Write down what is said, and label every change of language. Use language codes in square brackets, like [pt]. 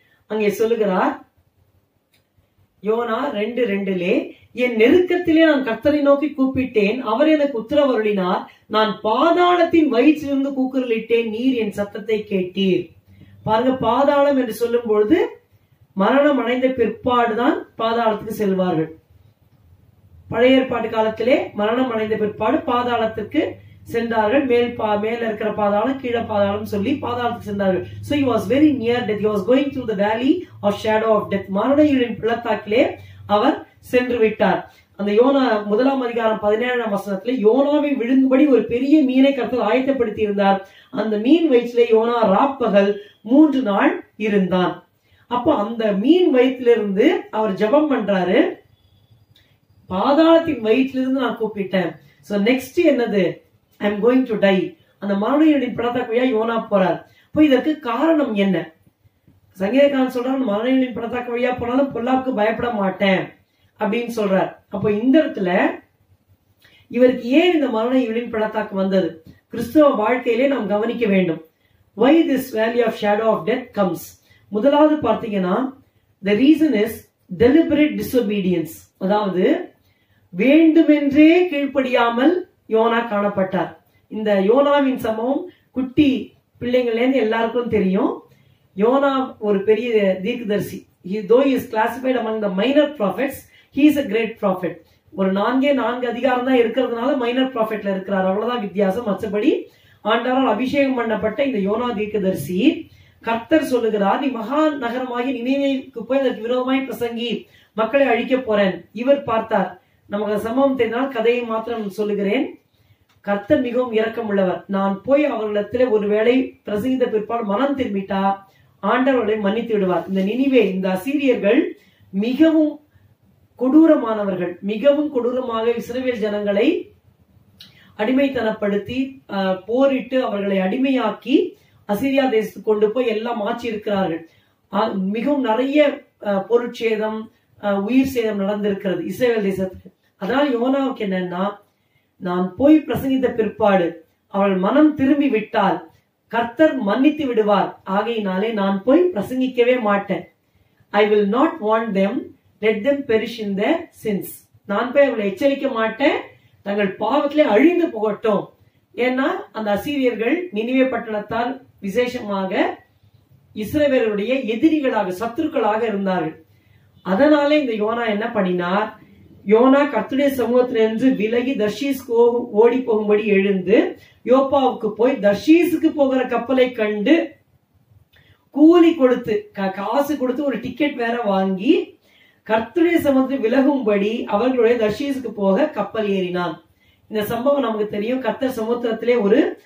[ta] அங்கே சொல்லுகிறார், யோனா 2:2, என் நெருக்கத்திலே நான் கர்த்தரை நோக்கி கூப்பிட்டேன், அவர் எனக்கு உத்தரவருளினார், நான் பாதாளத்தின் வயிற்றிலிருந்து கூக்குரலிட்டேன், நீர் என் சத்தத்தை கேட்டீர். பாருங்க, பாதாளம் என்று சொல்லும் பொழுது மரணம் அடைந்த பிற்பாடுதான் பாதாளத்துக்கு செல்வார்கள். பழைய ஏற்பாட்டு காலத்திலே மரணம் அடைந்த பிற்பாடு பாதாளத்திற்கு சென்றார்கள். மேல இருக்கிற பாதாளம், கீழே பாதாளம் சொல்லி பாதாளத்துக்கு சென்றார்கள். [en] So he was very near death. He was going through the valley of shadow of death. [ta] மரண இருளின் பள்ளத்தாக்கிலே அவர் சென்று விட்டார். அந்த யோனா 1ஆம் அதிகாரம் 17ஆம் வசனத்திலே யோனாவை விழுங்கும்படி ஒரு பெரிய மீனை கர்த்தர் ஆயத்தப்படுத்தி இருந்தார். அந்த மீன் வயிற்றிலே யோனா ராப்பகல் 3 நாள் இருந்தான். அப்போ அந்த மீன் வயிற்றிலிருந்து அவர் ஜெபம் பண்றாரு, பாதாளத்தின் வயிற்றிலிருந்து நான் கூப்பிட்டேன். [en] so next [ta] என்னது, [en] I am going to die. [ta] அந்த மரண இருளின் பள்ளத்தாக்கு யோனா போறார். இப்போ இதற்கு காரணம் என்ன? சங்கீதக்காரன் சொல்றாரு, மரண இருளின் பள்ளத்தாக்கு வழியா போனாலும் பொல்லாப்புக்கு பயப்பட மாட்டேன் அப்படின்னு சொல்றார். அப்போ இந்த இடத்துல இவருக்கு ஏன் இந்த மரண இருளின் பள்ளத்தாக்கு வந்தது? கிறிஸ்தவ வாழ்க்கையிலே நாம் கவனிக்க வேண்டும். [en] Why this valley of shadow of death comes? [ta] முதலாவது பார்த்தீங்கன்னா, [en] the reason is deliberate disobedience. [ta] அதாவது வேண்டுமென்றே கீழ்ப்படியாமல் யோனா காணப்பட்டார். இந்த யோனாவின் சம்பவம் குட்டி பிள்ளைங்கள்லேருந்து எல்லாருக்கும் தெரியும். யோனா ஒரு பெரிய தீர்க்கதரிசி. [en] Though he is classified among the minor prophets, he is a great prophet. [ta] ஒரு 4 அதிகாரம் தான் இருக்கிறதுனால மைனர் ப்ராஃபெட்ல இருக்கிறார், அவ்வளவுதான் வித்தியாசம். மற்றபடி ஆண்டவரால் அபிஷேகம் பண்ணப்பட்ட இந்த யோனா தீர்க்கதரிசி, கர்த்தர் சொல்லுகிறார், நீ மகா நகரமாகி நினைவேக்கு போய் அதற்கு விரோதமாய் பிரசங்கி, மக்களை அழிக்க போறேன். இவர் பார்த்தார். நமக்கு சம்பவம் தெரிந்தால் கதையை மாத்திரம் சொல்லுகிறேன். கர்த்தர் மிகவும் இரக்கம் உள்ளவர். நான் போய் அவர்களிடத்திலே ஒருவேளை பிரசங்கித்த பிற்பாடு மனம் திரும்பிட்டா ஆண்டவர்களை மன்னித்து விடுவார். இந்த நினிவே, இந்த அசீரியர்கள் மிகவும் கொடூரமானவர்கள். மிகவும் கொடூரமாக இஸ்ரவேல் ஜனங்களை அடிமைத்தனப்படுத்தி போரிட்டு அவர்களை அடிமையாக்கி அசீரியா தேசத்துக்கு கொண்டு போய் எல்லாம் மாற்றி இருக்கிறார்கள். மிகவும் நிறைய பொருட்சேதம், உயிர் சேதம் நடந்திருக்கிறது இஸ்ரவேல் தேசத்துக்கு. அதனால யோனாவுக்கு என்னன்னா, நான் போய் பிரசங்கித்த பிற்பாடு அவர்கள் மனம் திரும்பி விட்டால் கர்த்தர் மன்னித்து விடுவார். ஆகையினாலே நான் போய் பிரசங்கிக்கவே மாட்டேன். [en] I will not want them, let them perish in their sins. [ta] நான் போய் அவர்களை எச்சரிக்க மாட்டேன், தங்கள் பாவத்திலே அழிந்து போகட்டும். ஏன்னா அந்த அசீரியர்கள் நினிவே பட்டணத்தால் விசேஷமாக இஸ்ரவேலுடைய எதிரிகளாக, சத்துருக்களாக இருந்தார்கள். அதனால இந்த யோனா என்ன பண்ணினார், யோனா கர்த்தருடைய சமூகத்திலிருந்து விலகி தர்ஷீஸ்க்கு ஓடி போகும்படி எழுந்து யோப்பாவுக்கு போய் தர்ஷீஸுக்கு போகிற கப்பலை கண்டு கூலி கொடுத்து, காசு கொடுத்து ஒரு டிக்கெட் வேற வாங்கி கர்த்தருடைய சமூகத்தில் விலகும்படி அவர்களுடைய தர்ஷீஸுக்கு போக கப்பல் ஏறினான். இந்த சம்பவம் நமக்கு தெரியும். கர்த்தர் சமுத்திரத்திலே ஒரு